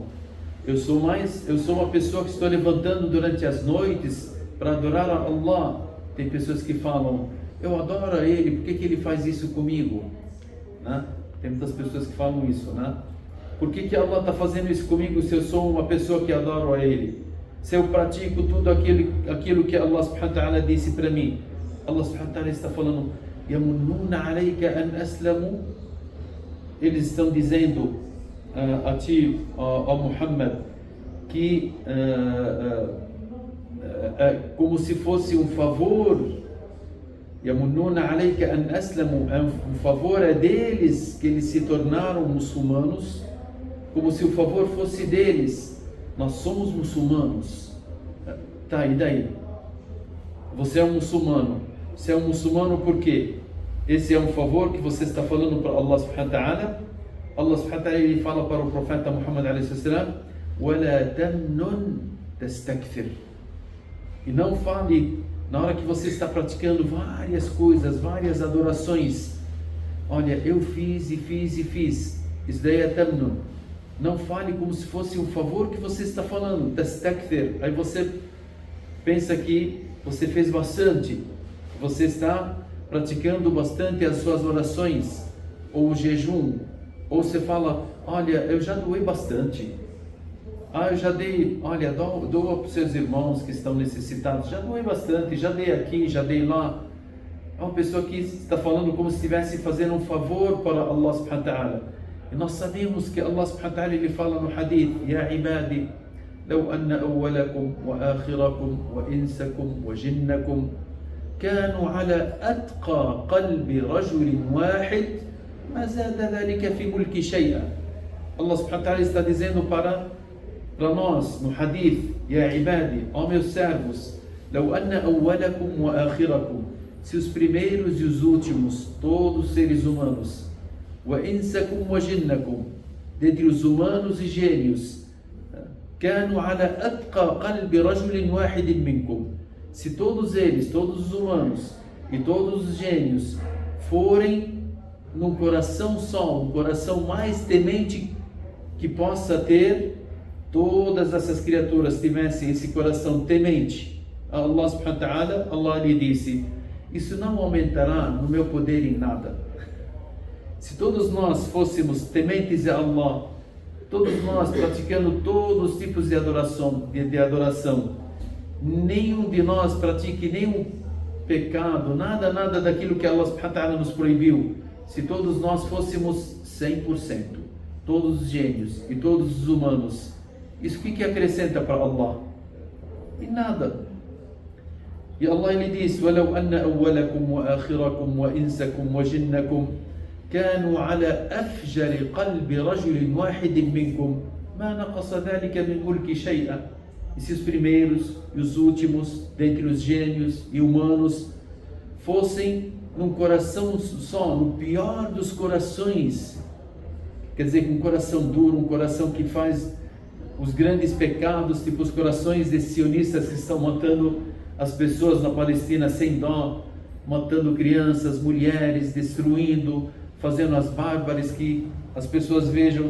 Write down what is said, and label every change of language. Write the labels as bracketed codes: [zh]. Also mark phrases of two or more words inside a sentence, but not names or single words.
[pt] Eu sou uma pessoa que estou levantando durante as noites para adorar a Allah. Tem pessoas que falam: eu adoro a Ele, por que ele faz isso comigo? Né? Tem muitas pessoas que falam isso, né? Por que Allah está fazendo isso comigo se eu sou uma pessoa que adoro a Ele? Se eu pratico tudo aquilo que Allah [ar] سبحانه وتعالى [pt] disse para mim? Allah [ar] سبحانه وتعالى [pt] está falando: [ar] يمنون عليك أن أسلموا, [pt] eles estão dizendo a ti, ó Muhammad, que como se fosse um favor, [ar] يمنون عليك أن أسلموا, [pt] um favor é deles que eles se tornaram muçulmanos, como se o favor fosse deles. Nós somos muçulmanos. Tá, e daí? Você é um muçulmano. Você é um muçulmano por quê? Esse é um favor que você está falando para Allah [ar] سبحانه وتعالى. [pt] Allah [ar] سبحانه وتعالى, [pt] ele fala para o profeta Muhammad [ar] عليه السلام: وَلَا تَمْنُنْ تَسْتَكْثِرْ. [pt] E não fale, na hora que você está praticando várias coisas, várias adorações, olha, eu fiz e fiz e fiz. Isso daí é tamnun. Não fale como se fosse um favor que você está falando, tastakthir. Aí você pensa que você fez bastante, você está praticando bastante as suas orações, ou o jejum, ou você fala, olha, eu já doei bastante. Eu já dei, olha, doa para os seus irmãos que estão necessitados, já doei bastante, já dei aqui, já dei lá. É uma pessoa que está falando como se estivesse fazendo um favor para Allah [ar] سبحانه وتعالى. [pt] E nós sabemos que Allah [ar] سبحانه وتعالى, [pt] ele fala no hadith: [ar] يا عبادي لو أن أولكم وآخركم وإنسكم وجنكم كانوا على أتقى قلب رجل واحد ما زاد ذلك في ملكي شيئا. [pt] Allah [ar] سبحانه وتعالى [pt] está dizendo para nós no hadith: [ar] يا عبادي, [pt] ó meus servos, [ar] لو أن أولكم وآخركم, [pt] se os primeiros e os últimos, todos seres humanos, [ar] وإنسكم وجنكم, [pt] dentre os humanos e gênios, [ar] كانوا على أتقى قلب رجل واحد منكم, [pt] se todos eles, todos os humanos e todos os gênios forem num coração só, um coração mais temente que possa ter, todas essas criaturas tivessem esse coração temente, Allah [ar] سبحانه وتعالى, [pt] Allah lhe disse: isso não aumentará no meu poder em nada. Se todos nós fôssemos tementes a Allah, todos nós praticando todos os tipos de adoração, nenhum de nós pratique nenhum pecado, nada daquilo que Allah [ar] سبحانه وتعالى [pt] nos proibiu. Se todos nós fôssemos 100%, todos os gênios e todos os humanos, isso o que acrescenta para Allah? E nada. E Allah ele diz: [ar] وَلَوْ أَنَّ أَوَّلَكُمْ وَآخِرَكُمْ وَإِنسَكُمْ وَجِنَّكُمْ كانوا على أفجر قلب رجل واحد منكم ما نقص ذلك من ملك شيئا. [pt] E se os primeiros e os últimos, dentre os gênios e humanos, fossem num coração só, no pior dos corações, quer dizer, um coração duro, um coração que faz os grandes pecados, tipo os corações desses sionistas que estão matando as pessoas na Palestina sem dó, matando crianças, mulheres, destruindo, fazendo as bárbaras, que as pessoas vejam.